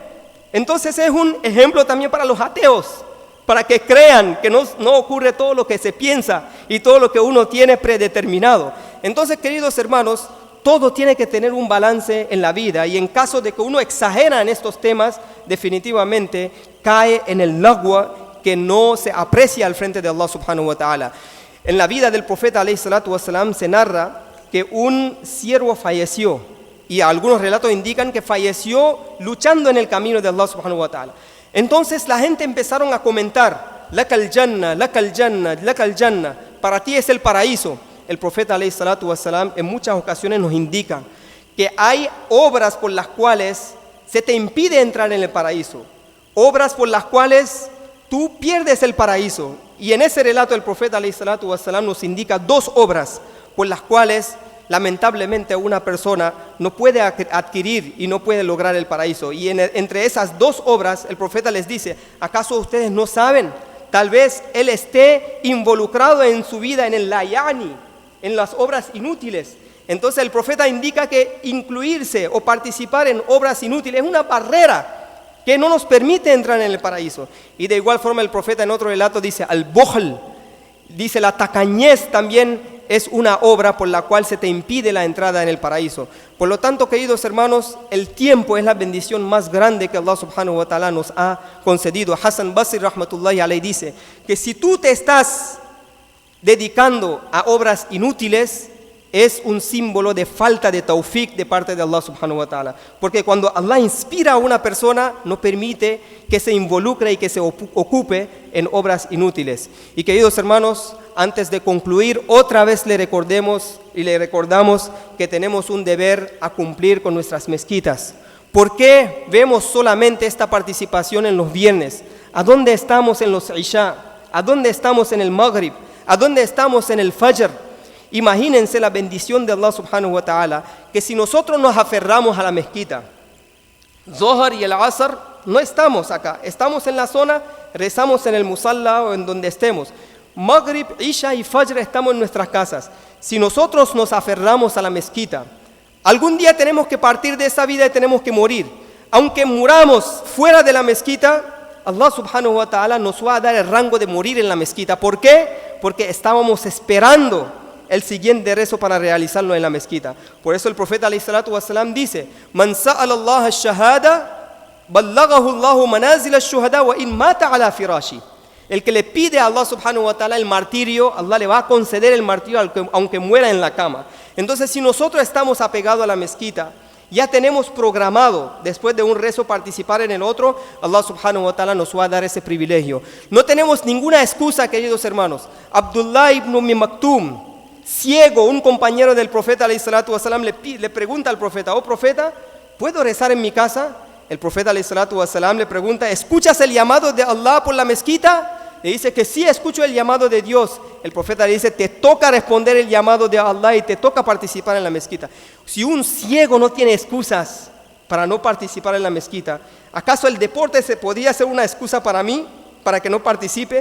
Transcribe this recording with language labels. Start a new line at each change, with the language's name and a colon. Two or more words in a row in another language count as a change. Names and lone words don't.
Spanish: Entonces es un ejemplo también para los ateos, para que crean que no ocurre todo lo que se piensa y todo lo que uno tiene predeterminado. Entonces, queridos hermanos, todo tiene que tener un balance en la vida y en caso de que uno exagera en estos temas, definitivamente cae en el lagwa que no se aprecia al frente de Allah
Arabic: سبحانه وتعالى.
Spanish: En la vida del profeta
Arabic: عليه الصلاة والسلام
Spanish: se narra que un siervo falleció y algunos relatos indican que falleció luchando en el camino de Allah
Arabic: سبحانه وتعالى.
Spanish: Entonces la gente empezaron a comentar,
Arabic: لك الجنة لك الجنة لك الجنة,
Spanish: para ti es el paraíso. El profeta
Arabic: عليه الصلاة والسلام
Spanish: en muchas ocasiones nos indica que hay obras por las cuales se te impide entrar en el paraíso, obras por las cuales tú pierdes el paraíso. Y en ese relato el profeta
Arabic: عليه الصلاة والسلام
Spanish: nos indica dos obras por las cuales lamentablemente una persona no puede adquirir y no puede lograr el paraíso. Y entre esas dos obras el profeta les dice, ¿acaso ustedes no saben? Tal vez él esté involucrado en su vida en el layani, en las obras inútiles. Entonces el profeta indica que incluirse o participar en obras inútiles es una barrera que no nos permite entrar en el paraíso. Y de igual forma el profeta en otro relato dice, al-bukhl, dice la tacañez también es una obra por la cual se te impide la entrada en el paraíso. Por lo tanto, queridos hermanos, el tiempo es la bendición más grande que Allah
Arabic: سبحانه وتعالى
Spanish: nos ha concedido. Hassan Basri
Arabic: رحمة الله عليه
Spanish: dice que si tú te estás dedicando a obras inútiles, es un símbolo de falta de tawfiq de parte de Allah
Arabic: سبحانه وتعالى.
Spanish: Porque cuando Allah inspira a una persona, no permite que se involucre y que se ocupe en obras inútiles. Y queridos hermanos, antes de concluir, otra vez le recordamos que tenemos un deber a cumplir con nuestras mezquitas. ¿Por qué vemos solamente esta participación en los viernes? ¿A dónde estamos en los Isha? ¿A dónde estamos en el Maghrib? ¿A dónde estamos en el Fajr? Imagínense la bendición de Allah
Arabic: سبحانه وتعالى,
Spanish: que si nosotros nos aferramos a la mezquita, Zohar y el Asr, no estamos acá, estamos en la zona, rezamos en el musalla o en donde estemos. Maghrib, Isha y Fajr estamos en nuestras casas. Si nosotros nos aferramos a la mezquita, algún día tenemos que partir de esa vida y tenemos que morir. Aunque muramos fuera de la mezquita, Allah
Arabic: سبحانه وتعالى
Spanish: nos va a dar el rango de morir en la mezquita. ¿Por qué? Porque estábamos esperando el siguiente rezo para realizarlo en la mezquita. Por eso el profeta
Arabic: عليه الصلاة والسلام
Spanish: dice,
Arabic: من سأل الله الشهادة بلغه الله منازل الشهداء وإن مات على فراشه.
Spanish: El que le pide a Allah
Arabic: سبحانه وتعالى
Spanish: el martirio, Allah le va a conceder el martirio aunque muera en la cama. Entonces, si nosotros estamos apegados a la mezquita, ya tenemos programado, después de un rezo, participar en el otro, Allah
Arabic: سبحانه وتعالى
Spanish: nos va a dar ese privilegio. No tenemos ninguna excusa, queridos hermanos. Abdullah ibn Maktum, ciego, un compañero del profeta
Arabic: عليه الصلاة والسلام,
Spanish: le pregunta al profeta, oh profeta, ¿puedo rezar en mi casa? El profeta
Arabic: عليه الصلاة والسلام
Spanish: le pregunta, ¿escuchas el llamado de Allah por la mezquita? Le dice que sí, escucho el llamado de Dios. El profeta le dice, te toca responder el llamado de Allah y te toca participar en la mezquita. Si un ciego no tiene excusas para no participar en la mezquita, ¿acaso el deporte podría ser una excusa para mí, para que no participe?